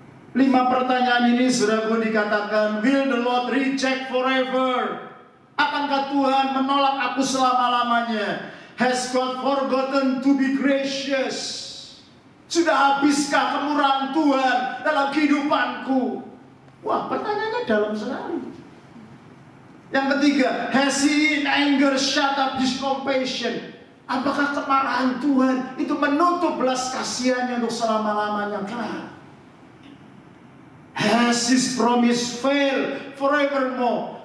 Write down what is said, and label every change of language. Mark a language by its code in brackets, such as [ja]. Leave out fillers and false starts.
[id] 5 pertanyaan ini saudaraku dikatakan, [en] will the Lord reject forever? [id] Akankah Tuhan menolak aku selama-lamanya? [en] Has God forgotten to be gracious? [id] Sudah habiskah kemurahan Tuhan dalam kehidupanku? Wah, pertanyaannya dalam sekali. Yang ketiga, [en] has he in anger shut up his compassion? [id] Apakah kemarahan Tuhan itu menutup belas kasihannya untuk selama-lamanya? [en] Has his promise failed forevermore?